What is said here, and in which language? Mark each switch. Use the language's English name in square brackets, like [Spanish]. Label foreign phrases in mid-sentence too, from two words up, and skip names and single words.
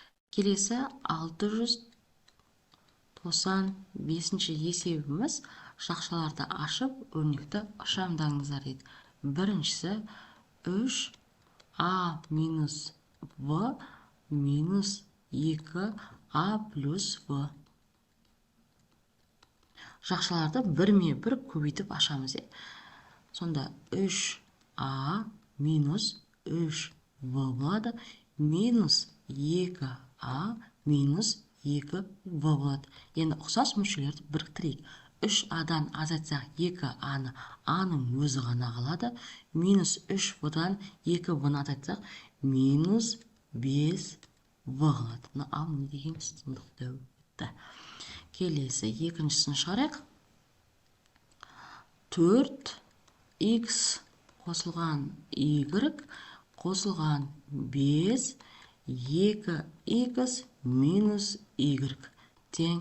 [Kazakh] Келесі 695-ші есебіміз. Жақшаларды ашып, өрнекті ықшамдаңыздар дейді. Біріншісі 3а минус в минус 2а плюс в. Жақшаларды бірме-бір көбейтіп ашамыз. Сонда 3а минус 3в болады, минус 2а минус 2в болады. Енді ұқсас мүшелерді біріктірейік. 3адан азайтсақ 2аны, аның өзі ғана қалады. Минус 3в-дан 2в-ны азайтсақ, минус 5в қалады. Ал не деген сындықты өтті. Келесі екіншісін шығарайық. 4х қосылған y қосылған 5 2х минус y тең.